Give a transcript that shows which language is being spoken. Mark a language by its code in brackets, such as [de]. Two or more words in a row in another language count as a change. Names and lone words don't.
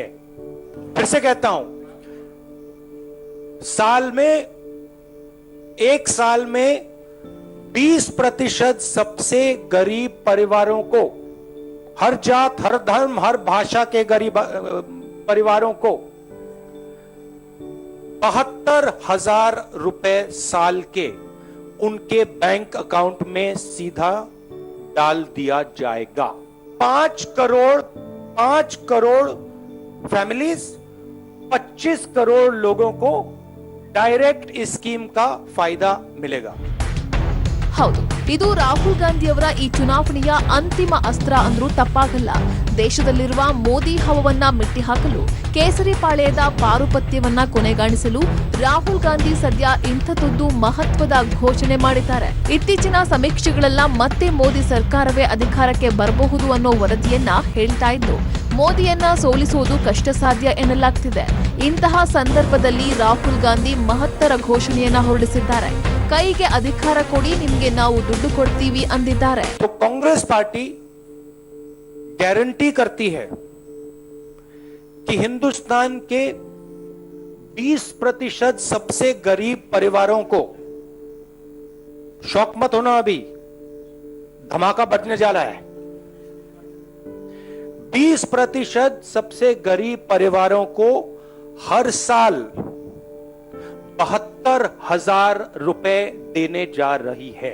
[hi] फिर से कहता हूं, एक साल में 20% सबसे गरीब परिवारों को, हर जात, हर धर्म, हर भाषा के गरीब परिवारों को 72,000 रुपए साल के उनके [en] bank account [hi] में सीधा डाल दिया जाएगा. 5 करोड़ फैमिलीज 25 करोड़ लोगों को डायरेक्ट इस स्कीम का फायदा मिलेगा। [kn] ಹೌದು, ಇದು ರಾಹುಲ್ ಗಾಂಧಿ ಅವರ ಈ ಚುನಾವಣೆಯ ಅಂತಿಮ ಅಸ್ತ್ರ ಅಂದ್ರೂ ತಪ್ಪಾಗಲ್ಲ. ದೇಶದಲ್ಲಿರುವ ಮೋದಿ ಹವವನ್ನ ಮೆಟ್ಟಿಹಾಕಲು, ಕೇಸರಿ ಪಾಳೆಯದ ಪಾರುಪತ್ಯವನ್ನ ಕೊನೆಗಾಣಿಸಲು ರಾಹುಲ್ ಗಾಂಧಿ ಸದ್ಯ ಇಂಥದ್ದೊಂದು ಮಹತ್ವದ ಘೋಷಣೆ ಮಾಡಿದ್ದಾರೆ. ಇತ್ತೀಚಿನ ಸಮೀಕ್ಷೆಗಳೆಲ್ಲ ಮತ್ತೆ ಮೋದಿ ಸರ್ಕಾರವೇ ಅಧಿಕಾರಕ್ಕೆ ಬರಬಹುದು ಅನ್ನೋ ವರದಿಯನ್ನ ಹೇಳ್ತಾ ಇದ್ದು, ಮೋದಿಯನ್ನ ಸೋಲಿಸುವುದು ಕಷ್ಟ ಸಾಧ್ಯ ಎನ್ನಲಾಗ್ತಿದೆ. ಇಂತಹ ಸಂದರ್ಭದಲ್ಲಿ ರಾಹುಲ್ ಗಾಂಧಿ ಮಹತ್ತರ ಘೋಷಣೆಯನ್ನ ಹೊರಡಿಸಿದ್ದಾರೆ. ಕೈಗೆ ಅಧಿಕಾರ ಕೊಡಿ, ನಿಮ್ಗೆ ನಾವು ದುಡ್ಡು ಕೊಡ್ತೀವಿ ಅಂದಿದ್ದಾರೆ. [hi] कांग्रेस पार्टी गारंटी करती है कि हिंदुस्तान के 20% सबसे गरीब परिवारों को, शौक मत होना, अभी धमाका बजने जा रहा है, 20% सबसे गरीब परिवारों को हर साल 72,000 रुपए देने जा रही है।